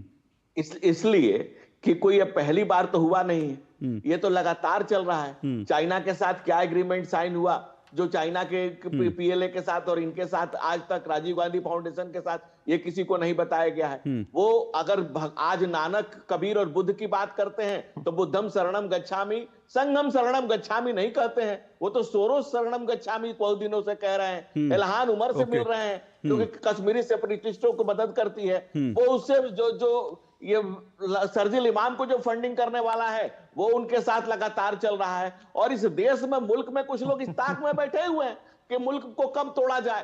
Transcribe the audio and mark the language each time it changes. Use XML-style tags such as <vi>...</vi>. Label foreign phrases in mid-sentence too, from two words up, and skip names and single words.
<hi>इसलिए कि कोई अब पहली बार तो हुआ नहीं है, ये तो लगातार चल रहा है। चाइना के साथ क्या</hi> <en>agreement sign</en> <hi>हुआ, जो चाइना के पीएलए के साथ और इनके साथ आज तक राजीव गांधी फाउंडेशन के साथ ये किसी को नहीं बताया गया है। वो अगर आज नानक, कबीर और बुद्ध की बात करते हैं तो</hi> <pi>बुद्धम शरणम गच्छामि, संघम शरणम गच्छामि</pi> <hi>नहीं कहते हैं, वो तो सोरोस</hi> <pi>शरणम गच्छामि</pi> <hi>बहुत दिनों से कह रहे हैं। इल्हान उमर से मिल रहे हैं जो कि कश्मीरी सेपरेटिस्टों को मदद करती है, वो उससे जो ये सर्जिल इमाम को जो फंडिंग करने वाला है वो उनके साथ लगातार चल रहा है। और इस देश में, मुल्क में कुछ लोग इस ताक में बैठे हुए हैं कि मुल्क को कब तोड़ा जाए।</hi>